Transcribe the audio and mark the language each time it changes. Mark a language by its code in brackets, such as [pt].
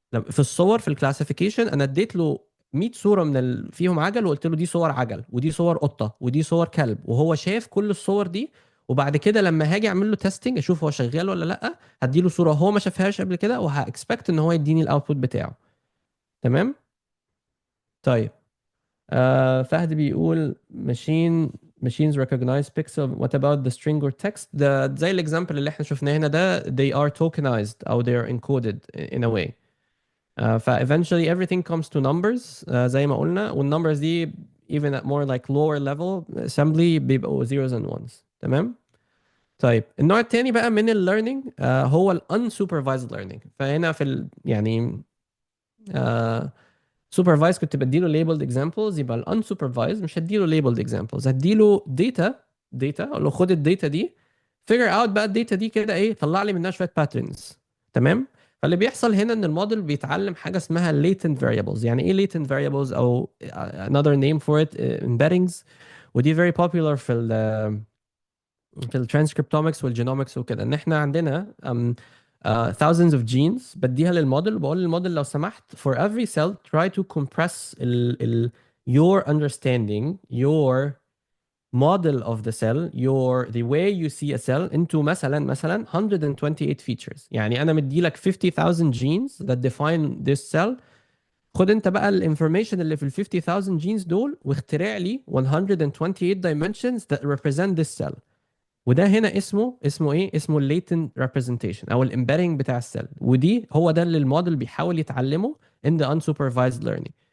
[ar] في الصور في الكلاسيفيكيشن انا اديت له 100 صوره فيهم عجل، وقلت له دي صور عجل ودي صور قطه ودي صور كلب، وهو شاف كل الصور دي. وبعد كده لما هاجي اعمل له تيستنج اشوف هو شغال ولا لا، هدي له صوره هو ما شافهاش قبل كده، وهاكسبكت ان هو يديني الاوتبوت بتاعه. تمام. طيب فهد بيقول [en] machines recognize pixel. What about the string or text؟ [ar] ده زي الاكزامبل اللي احنا شفناه هنا ده، [en] they are tokenized او they are encoded in a way. eventually everything comes to numbers [ar] زي ما قلنا، [en] والnumbers دي even at more like lower level assembly بيبقوا zeros and ones. [ar] تمام. طيب النوع التاني بقى من learning هو unsupervised learning. فهنا يعني supervised كنت بديله labeled examples، يبقى unsupervised مش هديله labeled examples، هديله data اقول له خد الداتا دي [en] figure out [ar] بقى الداتا دي كده ايه، طلع لي منها شويه patterns. تمام. فاللي بيحصل هنا ان الموديل بيتعلم حاجه اسمها latent variables. يعني ايه latent variables او [en] another name for it embeddings، [ar] ودي very popular في الترانسكريبتومكس والجينومكس وكده. ان احنا عندنا [en] thousands of genes [ar] بديها للموديل، وبقول للموديل لو سمحت [en] for every cell try to compress your understanding, your model of the cell, the way you see a cell into مثلا 128 features. [ar] يعني انا مدي لك 50,000 [en] genes that define this cell. [ar] خد انت بقى الانفورميشن اللي في ال 50,000 genes دول واخترع لي 128 [en] dimensions that represent this cell. [ar] وده هنا اسمه ايه؟ اسمه latent representation او الامبيدنج بتاع السيل. ودي هو ده اللي الموديل بيحاول يتعلمه [en] in the unsupervised learning.